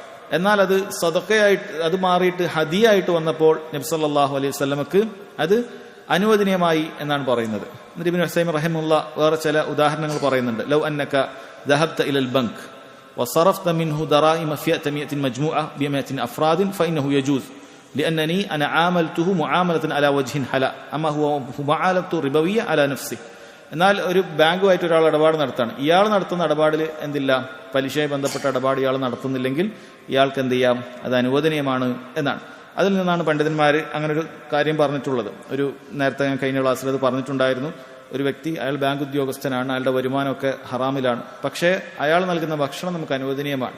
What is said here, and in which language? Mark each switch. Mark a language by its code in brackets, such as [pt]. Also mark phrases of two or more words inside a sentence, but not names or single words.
[ml] എന്നാൽ അത് സദഖയായിട്ട് അത് മാറിയിട്ട് ഹദിയായിട്ട് വന്നപ്പോൾ നബി [ar] صلى الله عليه وسلم [ml] അത് അനുവദനീയമായി എന്നാണ് പറയുന്നത്. എന്നിട്ട് ഇബ്നു ഉസൈമീൻ റഹിമഹുല്ല വേറെ ചില ഉദാഹരണങ്ങൾ പറയുന്നുണ്ട്. [ar] لو أنك ذهبت إلى البنك وصرفت منه دراهم فئة مائة مجموعة بمائة أفراد فإنه يجوز لأنني أنا عاملته معاملة على وجه حلا أما هو معاملة ربوية على نفسه. [ml] എന്നാൽ ഒരു ബാങ്കുമായിട്ട് ഒരാൾ ഇടപാട് നടത്താണ്. ഇയാൾ നടത്തുന്ന ഇടപാടിൽ എന്തില്ല, പലിശയുമായി ബന്ധപ്പെട്ട ഇടപാട് ഇയാൾ നടത്തുന്നില്ലെങ്കിൽ ഇയാൾക്ക് എന്ത് ചെയ്യാം, അത് അനുവദനീയമാണ് എന്നാണ്. അതിൽ നിന്നാണ് പണ്ഡിതന്മാർ അങ്ങനെ ഒരു കാര്യം പറഞ്ഞിട്ടുള്ളത്. നേരത്തെ ഞാൻ കഴിഞ്ഞ ക്ലാസ്സിൽ അത് പറഞ്ഞിട്ടുണ്ടായിരുന്നു. ഒരു വ്യക്തി, അയാൾ ബാങ്ക് ഉദ്യോഗസ്ഥനാണ്, അയാളുടെ വരുമാനമൊക്കെ ഹറാമിലാണ്, പക്ഷേ അയാൾ നൽകുന്ന ഭക്ഷണം നമുക്ക് അനുവദനീയമാണ്.